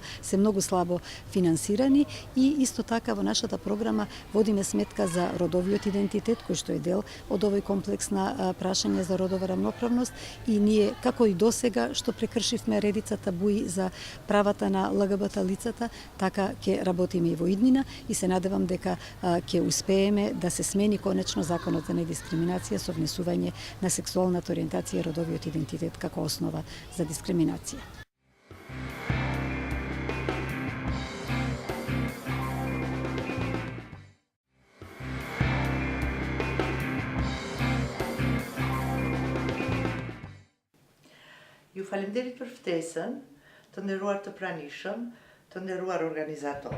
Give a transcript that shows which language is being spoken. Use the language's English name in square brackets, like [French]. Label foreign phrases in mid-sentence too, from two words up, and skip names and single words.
[Macedonian] се многу слабо финансирани и исто така во нашата програма водиме сметка за родовиот идентитет, кој што е дел од овој комплекс на прашање за родова рамноправност и ние, како и досега, што прекршивме редица табуи за правата на ЛГБТ лицата, така ќе работиме и во иднина и се надевам дека ќе успееме да се смени конечно законот за недискриминација со внесување на сексуалната ориентација и родовиот идентитет како основа за дискриминација. [Albanian] Ju falenderit për ftesën, të nderuar të pranishëm, të nderuar organizator.